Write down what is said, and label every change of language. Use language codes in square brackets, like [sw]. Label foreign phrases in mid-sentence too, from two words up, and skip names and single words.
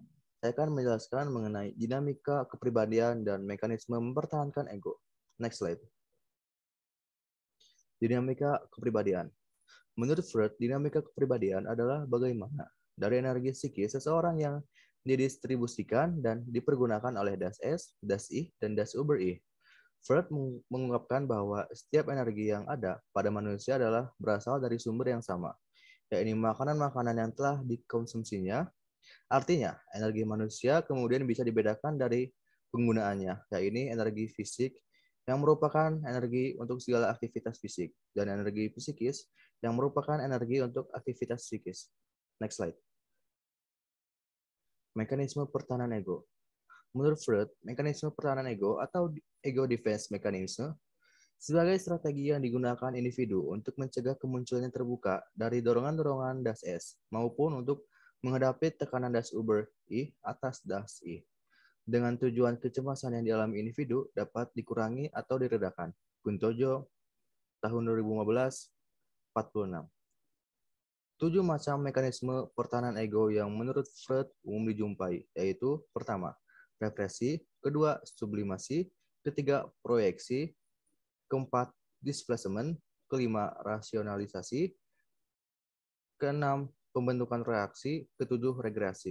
[id] Saya akan menjelaskan mengenai dinamika kepribadian dan mekanisme mempertahankan ego. [en] Next slide. [id] Dinamika kepribadian. Menurut Freud, dinamika kepribadian adalah bagaimana dari energi psikis seseorang yang didistribusikan dan dipergunakan oleh [de] das S, das I, [id] dan [de] das Über-I. [id] Freud mengungkapkan bahwa setiap energi yang ada pada manusia adalah berasal dari sumber yang sama, yaitu makanan-makanan yang telah dikonsumsinya. Artinya, energi manusia kemudian bisa dibedakan dari penggunaannya, yaitu energi fisik yang merupakan energi untuk segala aktivitas fisik, dan energi psikis yang merupakan energi untuk aktivitas psikis. [en] Next slide. [id] Mekanisme pertahanan ego. Menurut Freud, mekanisme pertahanan ego atau [en] ego defense mechanism [id] sebagai strategi yang digunakan individu untuk mencegah kemunculan terbuka dari dorongan-dorongan [de] das S [id] maupun untuk menghadapi tekanan [de] das Über-I [id] atas [de] das I. [id] Dengan tujuan kecemasan yang dialami individu dapat dikurangi atau diredakan. Guntojo, tahun 2015, 46. 7 macam mekanisme pertahanan ego yang menurut Freud umum dijumpai, yaitu pertama, represi, kedua, sublimasi, ketiga, proyeksi, keempat, displacement, kelima, rasionalisasi, keenam, pembentukan reaksi, ketujuh, regresi.